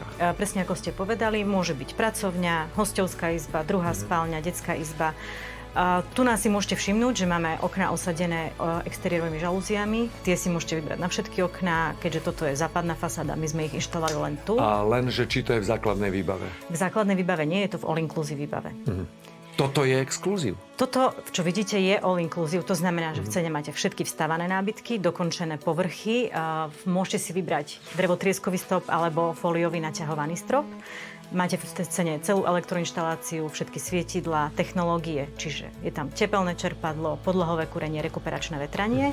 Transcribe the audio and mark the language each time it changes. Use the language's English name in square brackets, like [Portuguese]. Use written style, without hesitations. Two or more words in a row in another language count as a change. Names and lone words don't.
[Slovak] Presne ako ste povedali, môže byť pracovňa, hosťovská izba, druhá spálňa, detská izba. Tu nás si môžete všimnúť, že máme okná osadené exteriérovými žalúziami. Tie si môžete vybrať na všetky okná, keďže toto je západná fasáda, my sme ich inštalovali len tu. A len, že či to je v základnej výbave. V základnej výbave nie, je to v all-inclusive výbave. Toto je exkluzív. Toto, čo vidíte, je all-inclusive. To znamená, že v cene máte všetky vstávané nábytky, dokončené povrchy. Môžete si vybrať drevotrieskový strop alebo fóliový naťahovaný strop. Máte v cene celú elektroinštaláciu, všetky svietidlá, technológie, čiže je tam tepelné čerpadlo, podlahové kúrenie, rekuperačné vetranie.